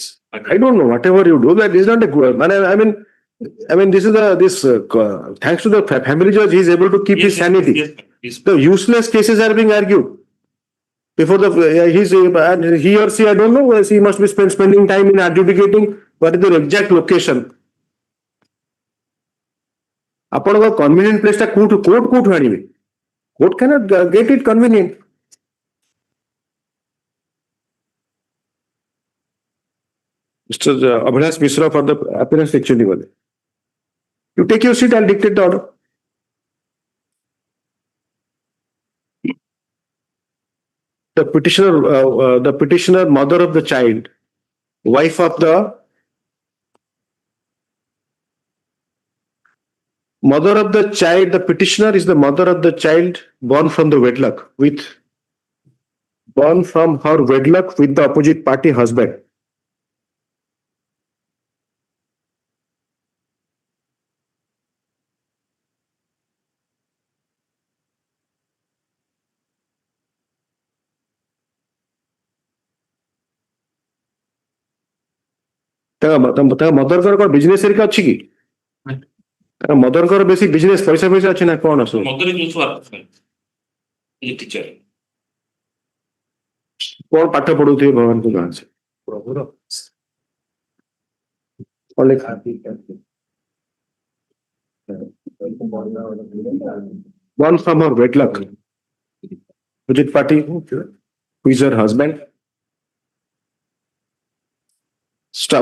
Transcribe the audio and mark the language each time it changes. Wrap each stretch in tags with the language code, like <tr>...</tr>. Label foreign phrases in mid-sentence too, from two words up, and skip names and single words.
<en>I don't know whatever you do that is not a good I mean this is thanks to the family judge he is able to keep his sanity. Yes. The useless cases are being argued before the he or she I don't know he must be spending time in adjudicating what is the exact location. ଆପଣଙ୍କ convenient place</en> <or>ଟା କୋଉଠୁ ଆଣିବେ</or> <en>court cannot get it convenient. Mr. Abhilash Mishra for the appearance actually was. You take your seat, I'll dictate the order. The petitioner, mother of the child, wife of the mother of the child, the petitioner is the mother of the child born from the wedlock born from her wedlock with the opposite party husband.</en> <or>ମଦରଙ୍କର କଣ ବିଜନେସ ହେରିକା ଅଛି କି ମଦରଙ୍କର ବେଶୀ ବିଜନେସ ପଇସା ଅଛି ନା କଣ ସବୁ</or> <en>Mother is also working. He is a teacher.</en> <or>କଣ ପାଠ ପଢଉଥିବେ ଭଗବାନଙ୍କୁ ଜଣାছে ପ୍ରଭୁର</or> <en>born from her wedlock opposite party who is her husband. Stop.</en>